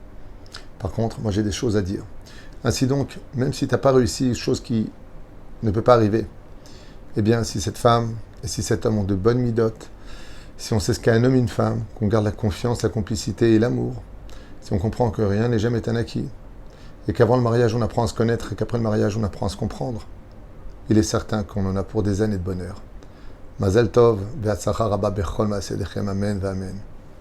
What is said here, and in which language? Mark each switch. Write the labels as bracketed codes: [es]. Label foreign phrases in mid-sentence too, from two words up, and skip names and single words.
[fr] Par contre, moi j'ai des choses à dire. Ainsi donc, même si tu n'as pas réussi, chose qui ne peut pas arriver, eh bien, si cette femme et si cet homme ont de bonnes midotes, si on sait ce qu'est un homme et une femme, qu'on garde la confiance, la complicité et l'amour, si on comprend que rien n'est jamais un acquis, et qu'avant le mariage on apprend à se connaître et qu'après le mariage on apprend à se comprendre, il est certain qu'on en a pour des années de bonheur. [he] מזל טוב, בהצלחה רבה בכל מעשה ידיכם, אמן, אמן.